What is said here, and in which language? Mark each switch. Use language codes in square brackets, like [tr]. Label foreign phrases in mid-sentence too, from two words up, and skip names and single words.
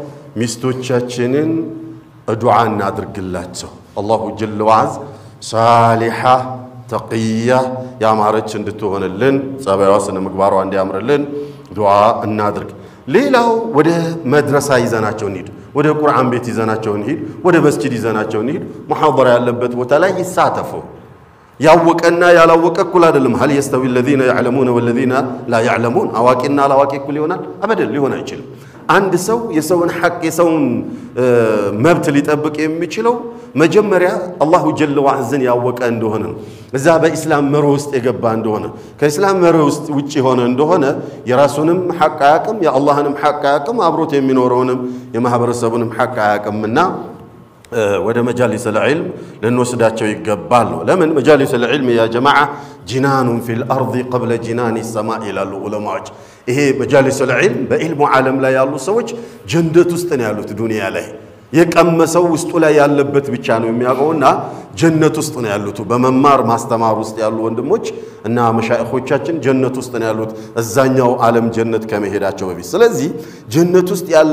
[am] ሚስቶቻችንን ዱዓ እናድርግላቸው [ar] الله جل وعز صالحة تقية [am] ያማረች እንድትሆንልን ጸባይዋ ስነ ምግባሯ እንዲያምርልን ዱዓ እናድርግ ሌላው ወደ መድረሳ ይዘናቸው እንሂድ ወደ ቁርአን ቤት ይዘናቸው እንሂድ ወደ መስጂድ ይዘናቸው እንሂድ ሙሐደራ ያለበት ቦታ ላይ ይሳተፉ ያወቀና ያላወቀ እኩል አይደለም [ar] هل يستوي الذين يعلمون والذين لا يعلمون [am] አዋቂና አላዋቂ እኩል ይሆናል አበደል ሊሆን አይችልም አንድ ሰው የሰውን ሐቅ የሰውን መብት ሊጠብቅ የሚችለው መጀመሪያ [ar] الله جل وعز [am] ያወቀ እንደሆነ እዛ በእስላም መሮ ውስጥ የገባ እንደሆነ ከእስላም መሮ ውስጥ ውጪ ሆነ እንደሆነ የራሱንም ሐቅ አያቅም የአላህንም ሐቅ አያቅም አብሮት የሚኖረውንም የማህበረሰቡንም ሐቅ አያቅምና ወደ [ar] مجالس العلم [am] ለንወስዳቸው ይገባል ለምን [ar] مجالس العلم يا جماعه جنان في الارض قبل جنان السماء [am] ይላሉ ዑለማዎች ይሄ [ar] مجالس العلم [am] በኢልሙ ዓለም ላይ ያሉ ሰዎች ጀንነት ውስጥ ነው ያሉት ዱንያ ላይ የቀመሰው ውስጡ ላይ ያለበት ብቻ ነው የሚያውቀውና ጀነት ውስጥ ነው ያሉት በመማር ማስተማር ውስጥ ያሉ ወንድሞች እና መሻይኾቻችን ጀነት ውስጥ ነው ያሉት እዛኛው ዓለም ጀነት ከመሄዳቸው በፊት ስለዚህ ጀነት ውስጥ ያለ